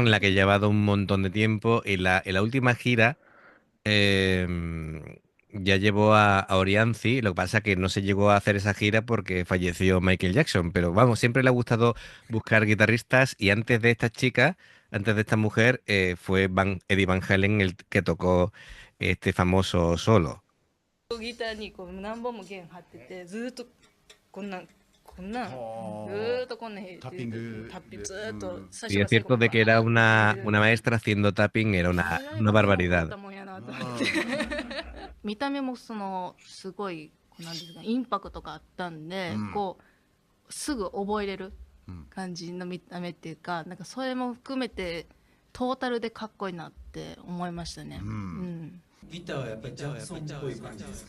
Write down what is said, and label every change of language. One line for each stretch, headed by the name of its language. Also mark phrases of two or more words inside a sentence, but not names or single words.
Spanish: Jackson, la que ha llevado un montón de tiempo. En la última gira ya llevó a Orianzi. Lo que pasa es que no se llegó a hacer esa gira porque falleció Michael Jackson. Pero vamos, siempre le ha gustado buscar guitarristas. Y antes de esta chica, antes de esta mujer, fue Eddie Van Halen el que tocó este famoso solo.
Japanese: ギターにこう何本も弦張っててずーっとこんなんずはあーっとこんなタッピングタッピングずーっと最
Spanish: Y
Japanese: 初
Spanish: es cierto de que era una maestra haciendo tapping, era una barbaridad.
Japanese: 見た目もそのすごいなんですかインパクトがあったんで、こうすぐ覚えれる感じの見た目っていうか、なんかそれも含めてトータルでかっこいいなって思いましたね。ギターはやっぱりジャクソンっぽい感じですか。